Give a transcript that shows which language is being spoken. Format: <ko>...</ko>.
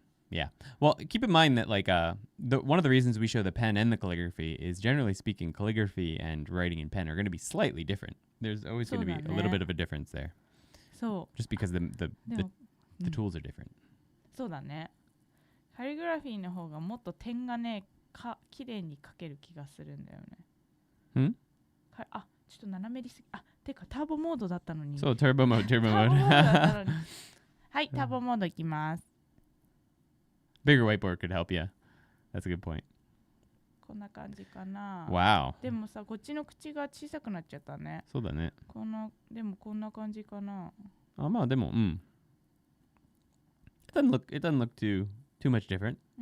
<en>Yeah. Well, keep in mind that like one of the reasons we show the pen and the calligraphy is generally speaking, calligraphy and writing in pen are going to be slightly different. There's always going to be a little bit of a difference there. So just because the tools are different.</en> <ja>そうだね。カリグラフィーの方がもっと点がね綺麗に描ける気がするんだよね。あ、ちょっと斜めりすぎ。あ、てかターボモードだったのに。そう、turbo mode. ターボモードだったのに。はい、ターボモードいきます。</ja> <en>Bigger whiteboard could help you. That's a good point.</en> <ja>こんな感じかな。</ja> <en>Wow.</en> <ja>でもさ、こっちの口が小さくなっちゃったね。そうだね。でもこんな感じかな。あ、まあでも、</ja> <en>It doesn't look too much different.</en>